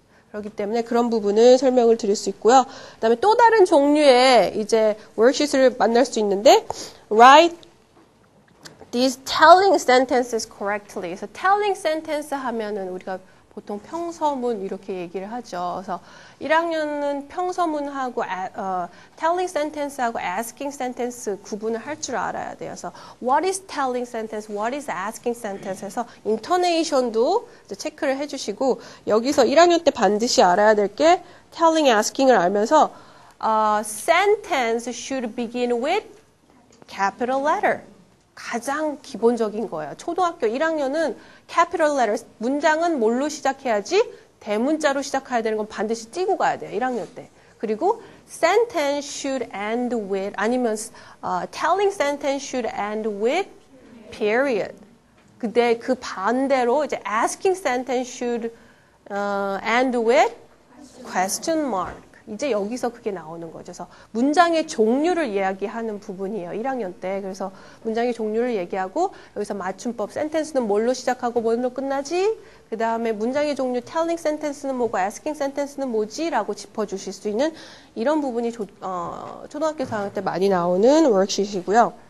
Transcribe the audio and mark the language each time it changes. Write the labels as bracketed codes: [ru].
[ko] 그렇기 때문에 그런 부분을 설명을 드릴 수 있고요. 그다음에 또 다른 종류의 이제 worksheet을 만날 수 있는데 [en] write these telling sentences correctly. [ko] 그래서 telling sentence 하면은 우리가 보통 평서문 이렇게 얘기를 하죠. 그래서 1학년은 평서문하고 telling sentence하고 asking sentence 구분을 할 줄 알아야 돼요. 그래서 [en] what is telling sentence, what is asking sentence [ko] 해서 [en] intonation도 [ko] 이제 체크를 해주시고 여기서 1학년 때 반드시 알아야 될 게 [en] telling, asking을 알면서 sentence should begin with capital letter. [ko] 가장 기본적인 거예요. 초등학교 1학년은 capital letters, 문장은 뭘로 시작해야지? 대문자로 시작해야 되는 건 반드시 띄고 가야 돼요. 1학년 때. 그리고 [en] sentence should end with, [ko] 아니면 [en] telling sentence should end with period. [ko] 근데 그 반대로 이제 [en] asking sentence should end with question mark. [ko] 이제 여기서 그게 나오는 거죠. 그래서 문장의 종류를 이야기하는 부분이에요. 1학년 때. 그래서 문장의 종류를 얘기하고 여기서 맞춤법, 센텐스는 뭘로 시작하고 뭘로 끝나지? 그 다음에 문장의 종류, telling sentence는 뭐고 asking sentence는 뭐지? 라고 짚어주실 수 있는 이런 부분이 초등학교 4학년 때 많이 나오는 워크시트이고요.